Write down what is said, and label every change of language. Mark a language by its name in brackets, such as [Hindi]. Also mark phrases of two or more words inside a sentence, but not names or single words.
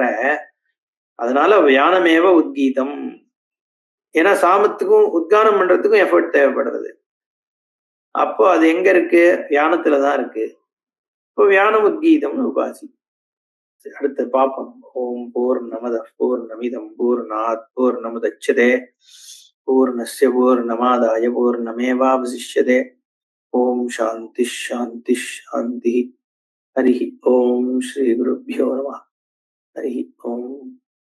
[Sanskrit] அதனால व्यानमेव उद्गीथम्. [Tamil] ஏன்னா சாமத்துக்கும் உத்கானம் பண்றதுக்கும் எஃபர்ட் தேவைப்படுறது. அப்போ அது எங்க இருக்கு? வியானத்துலதான் இருக்கு. இப்போ [Sanskrit] व्यानम् उद्गीथम् [Tamil] உபாசி. அடுத்து பார்ப்போம். [Sanskrit] ॐ पूर्णमदः पूर्णमिदं पूर्णात् पूर्णमुदच्यते पूर्णस्य पूर्णमादाय पूर्णमेवावशिष्यते. ॐ शान्तिः शान्तिः शान्तिः. हरि ॐ श्री गुरुभ्यो नमः. हरि ॐ.